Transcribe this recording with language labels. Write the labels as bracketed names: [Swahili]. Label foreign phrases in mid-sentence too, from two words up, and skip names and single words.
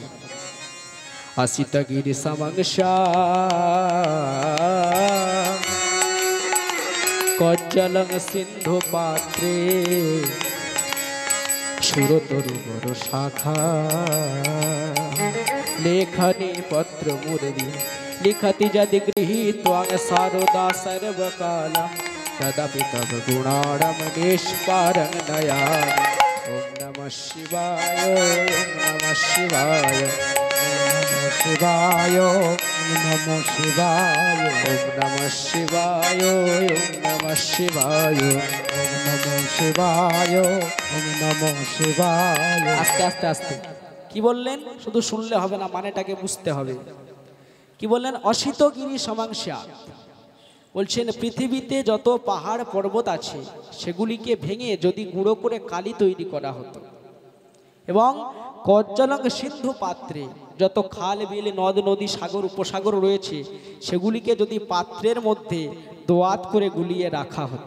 [Sanskrit] আসিত গিরি সমংসা কজ্জলং সিন্ধু পাত্রে সুরতরু বড় শাখা লেখনী পত্র মুরলি লিখতি যদি গৃহীত্বাং সারদা সর্বকালা তদপি তব গুণাড়ম নিষ্পারং নয়ামি। ওম নমঃ শিবায় ওম নমঃ শিবায় শিবায় নমঃ শিবায় ওম নমঃ শিবায় ওম নমঃ শিবায় ওম নমঃ শিবায় ওম নমঃ শিবায়। [Bangla] আস্তে আস্তে আস্তে কি বললেন শুধু শুনলে হবে না, মানেটাকে বুঝতে হবে। কি বললেন? [Sanskrit] অসিত গিরি সমাংসা, [Bangla] বলছেন পৃথিবীতে যত পাহাড় পর্বত আছে সেগুলিকে ভেঙে যদি গুঁড়ো করে কালি তৈরি করা হতো, এবং [Sanskrit] কজ্জলং সিন্ধু পাত্রে [Bangla] যত খাল বিল নদ নদী সাগর উপসাগর রয়েছে সেগুলিকে যদি পাত্রের মধ্যে দোয়াত করে গুলিয়ে রাখা হতো।